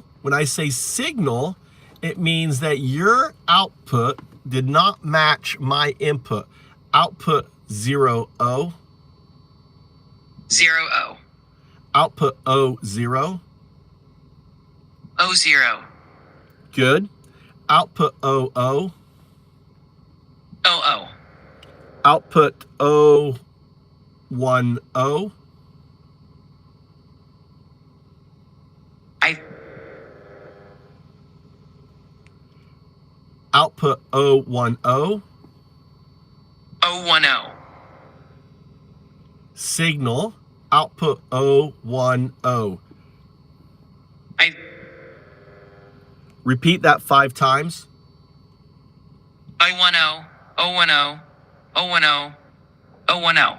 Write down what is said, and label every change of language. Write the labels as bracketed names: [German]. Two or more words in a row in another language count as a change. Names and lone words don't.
[English] When I say signal, it means that your output did not match my input. Output 0, O. 0, O. Output O, 0. O, 0. Good. Output O, O. O, O. Output O, 1, O. Output O, 1, O. O, 1, O. Signal. Output O, 1, O. Repeat that 5 times. O, 1, O. O, 1, O. O, 1, O. O, 1, O.